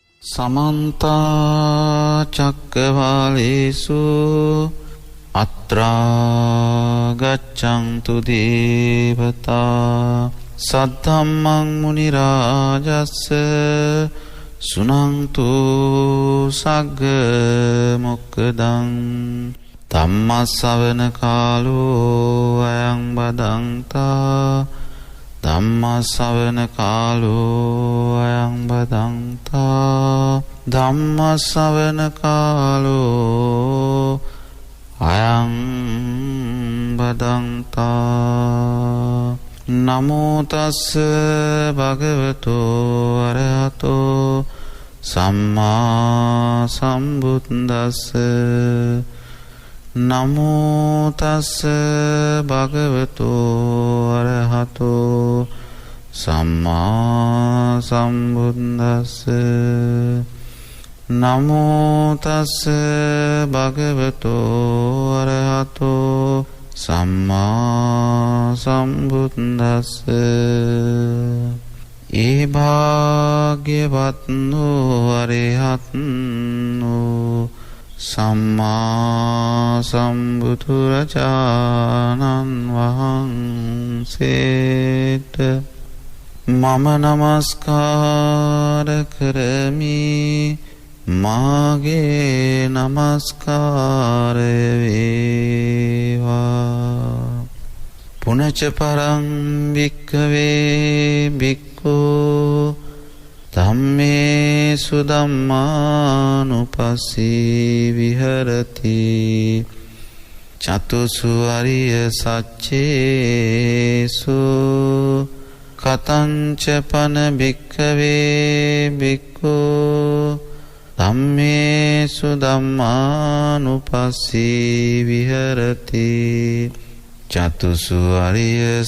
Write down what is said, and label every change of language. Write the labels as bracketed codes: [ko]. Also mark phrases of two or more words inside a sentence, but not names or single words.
[pi] समन्त चक्रवालेषु अत्रा गच्छन्तु देवता सद्धम्मं मुनिराजस्स सुनन्तु सग्ग मोक्खदं धम्मස්සවන කාලෝ අයං බදන්තා ධම්මස්සවන කාලෝ අයං බදන්තා ධම්මස්සවන කාලෝ අයං බදන්තා නමෝ තස්ස භගවතෝ අරහතෝ සම්මා සම්බුද්දස්ස නමෝ තස්ස භගවතෝ අරහතෝ සම්මා සම්බුද්දස්ස නමෝ තස්ස භගවතෝ අරහතෝ සම්මා සම්බුද්දස්ස [si] ඒ භාග්‍යවත් වූ අරහත් වූ සම්මා සම්බුදුරජාණන් වහන්සේට මම නමස්කාර කරමි. මාගේ නමස්කාරය වේවා. [pi] පුනච පරං භික්ඛවේ භික්ඛු ධම්මේසු ධම්මානුපස්සී විහෙරති චතුසු අරිය සච්චේසු කතංච පන භික්ඛවේ භික්ඛු ධම්මේසු ධම්මානුපස්සී විහෙරති චතුසු අරිය